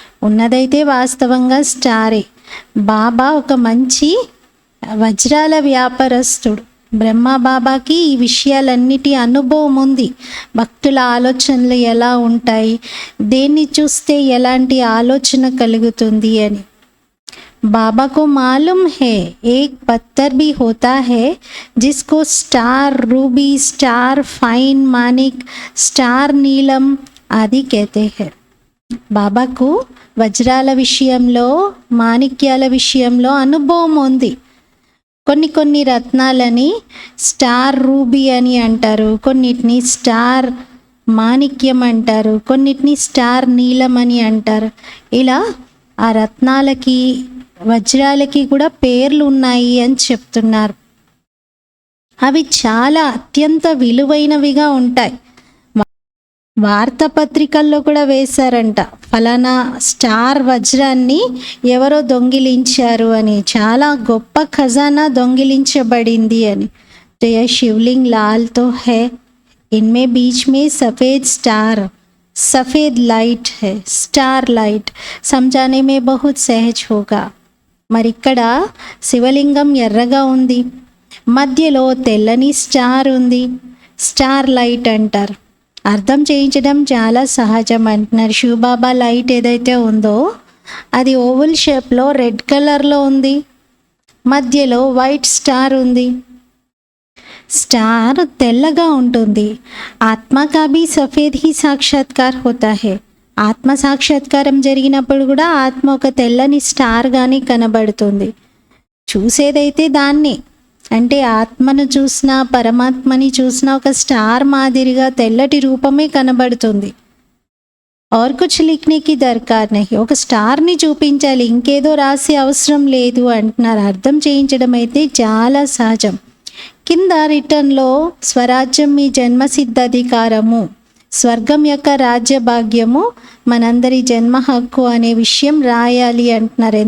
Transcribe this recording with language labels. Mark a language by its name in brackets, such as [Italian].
[Telugu] ఉన్నదైతే వాస్తవంగా స్టారే. బాబా ఒక మంచి వజ్రాల వ్యాపారస్తుడు. బ్రహ్మ బాబాకి ఈ విషయాలన్నిటి అనుభవం ఉంది. భక్తుల ఆలోచనలు ఎలా ఉంటాయి, దేన్ని చూస్తే ఎలాంటి ఆలోచన కలుగుతుంది అని. [Hindi] बाबा को मालूम है एक पत्थर भी होता है जिसको star Ruby, star fine Manik, star नीलम आदि कहते हैं. [Telugu] బాబాకు వజ్రాల విషయంలో, మాణిక్యాల విషయంలో అనుభవం ఉంది. కొన్ని రత్నాలని స్టార్ రూబీ అని అంటారు, కొన్నిటిని స్టార్ మాణిక్యం అంటారు, కొన్నిటిని స్టార్ నీలం అని అంటారు. ఇలా ఆ రత్నాలకి వజ్రాలకి కూడా పేర్లు ఉన్నాయి అని చెప్తున్నారు. అవి చాలా అత్యంత విలువైనవిగా ఉంటాయి. వార్తాపత్రికల్లో కూడా వేశారంట, ఫలానా స్టార్ వజ్రాన్ని ఎవరో దొంగిలించారు అని, చాలా గొప్ప ఖజానా దొంగిలించబడింది అని. [Hindi] तो यह शिवलिंग लाल तो है, इनमें बीच में सफ़ेद स्टार, सफ़ेद लाइट है, स्टार लाइट समझाने में बहुत सहज होगा। [Telugu] మరి ఇక్కడ శివలింగం ఎర్రగా ఉంది, మధ్యలో తెల్లని స్టార్ ఉంది, స్టార్ లైట్ అంటారు. అర్థం చేయించడం చాలా సహజం అంటున్నారు. శివబాబా లైట్ ఏదైతే ఉందో అది ఓవల్ షేప్లో రెడ్ కలర్లో ఉంది, మధ్యలో వైట్ స్టార్ ఉంది. స్టార్ తెల్లగా ఉంటుంది. [Hindi] ఆత్మ కా భీ సఫేద్ హీ సాక్షాత్కార్ హోతా హై. [Telugu] ఆత్మ సాక్షాత్కారం జరిగినప్పుడు కూడా ఆత్మ ఒక తెల్లని స్టార్గానే కనబడుతుంది. చూసేదైతే దాన్ని, అంటే ఆత్మను చూసినా పరమాత్మని చూసినా ఒక స్టార్ మాదిరిగా తెల్లటి రూపమే కనబడుతుంది. [Hindi] और कुछ लिखने की దర్కార్ నహీ. [Telugu] ఒక స్టార్ని చూపించాలి, ఇంకేదో రాసే అవసరం లేదు అంటున్నారు. అర్థం చేయించడం అయితే చాలా సహజం. కింద రిటర్న్లో స్వరాజ్యం మీ జన్మసిద్ధ అధికారము, స్వర్గం యొక్క రాజ్య భాగ్యము మనందరి జన్మ హక్కు అనే విషయం రాయాలి అంటున్నారు.